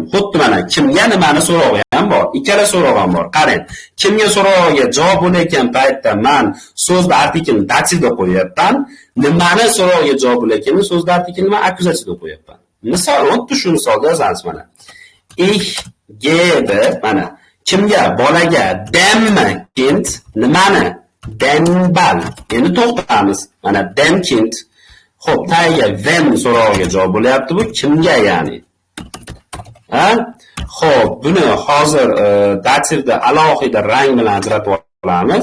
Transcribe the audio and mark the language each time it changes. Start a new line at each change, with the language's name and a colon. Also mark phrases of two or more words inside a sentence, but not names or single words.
Uzbek: Xuddi mana kimga nimani so'rog'i ham bor. Ikkala so'roq ham bor. Qarang, kimga so'rog'iga javob bo'layotgan paytda men so'zni artiklni dativda qo'yapman. Nimani so'rog'iga javob bo'layotgan so'zni artiklni men akkuzativda qo'yapman. Misol, xuddi shu misolda yozamiz mana.
German: ich gebe,
Uzbek: mana kimga? Bolaga. Demmi? Kind. Nimani?
German: Den Ball.
Uzbek: Endi to'xtamiz. Mana
German: dem Kind.
Uzbek: Xo'p, tagiga wem so'rog'iga javob bo'lyapti bu. Kimga ya'ni? Ha? Xo'p, buni hozir dativda alohida rang bilan ajratib olamiz.